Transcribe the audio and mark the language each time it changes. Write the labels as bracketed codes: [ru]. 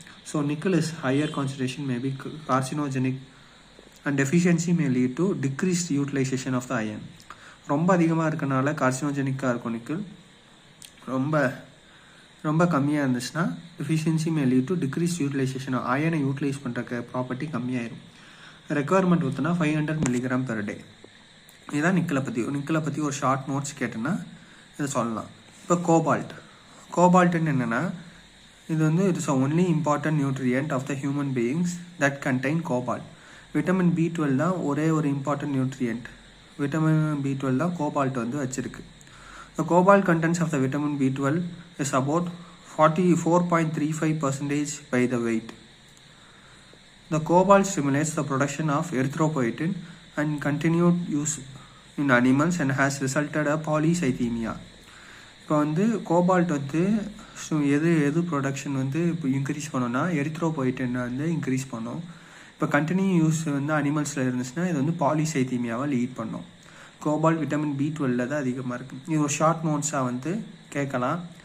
[en] So nickel is higher concentration maybe carcinogenic and deficiency may lead to decreased utilization of the iron. [ta] ரொம்ப அதிகமாக இருக்கனால கார்சினோஜெனிக்காக இருக்கும் nickel. ரொம்ப கம்மியாக இருந்துச்சுன்னா [en] efficiency may lead to decrease utilization, [ta] அயனை utilise பண்ணுற property கம்மியாயிரும். Requirement ஊற்றுனா 500 mg per day. இதுதான் நிக்கலை பற்றி ஒரு ஷார்ட் நோட்ஸ் கேட்டேன்னா இதை சொல்லலாம். இப்போ கோபால்ட்னு என்னென்னா, இது வந்து [en] It's only important nutrient of the human beings that contain cobalt. [ta] Vitamin B12 தான் ஒரே ஒரு இம்பார்ட்டன்ட் நியூட்ரியன்ட். விட்டமின் B12 தான் கோபால்ட் வந்து வச்சிருக்கு. [en] The cobalt contents of the vitamin B12 is about 44.35% by the weight. The cobalt stimulates the production of erythropoietin and continued use in animals and has resulted a polycythemia. [ta] இப்போ வந்து cobalt வந்து எது production வந்து இப்போ increase பண்ணோன்னா எரித்ரோபோயிட்டின் வந்து increase பண்ணோம். இப்போ கண்டினியூ யூஸ் வந்து அனிமல்ஸில் இருந்துச்சுன்னா இது வந்து பாலிசைத்தீமியாவை லீட் பண்ணும். கோபால்ட் விட்டமின் B12 தான் அதிகமாக இருக்குது. இது ஒரு ஷார்ட் நோட்ஸாக வந்து கேட்கலாம்.